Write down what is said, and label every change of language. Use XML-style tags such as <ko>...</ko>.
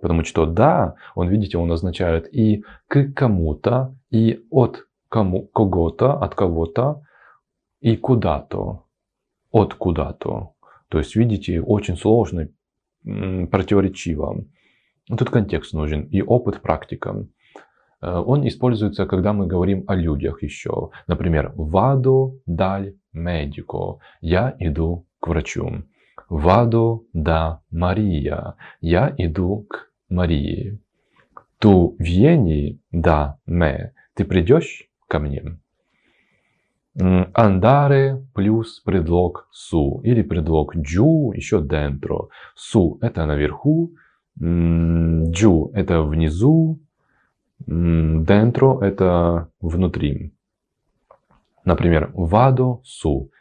<ru>Потому что «да», он, видите, он означает и к кому-то, и от кого-то, от кого-то, и куда-то, от куда-то. То есть, видите, очень сложно, противоречиво. Тут контекст нужен и опыт, практика. Он используется, когда мы говорим о людях еще.</ru> <it>Например, «vado dal medico».</it> <ru>Я иду к врачу.</ru> <it>«Vado da Maria».</it> <ru>Я иду к Марии.</ru> <it>«Tu vieni da me».</it> <ru>Ты придешь ко мне. «Andare» плюс предлог «su» или предлог «giù» еще dentro. «Su» это наверху, «giù» это внизу, «dentro» это внутри.</ru> <it>Например, «vado su».</it>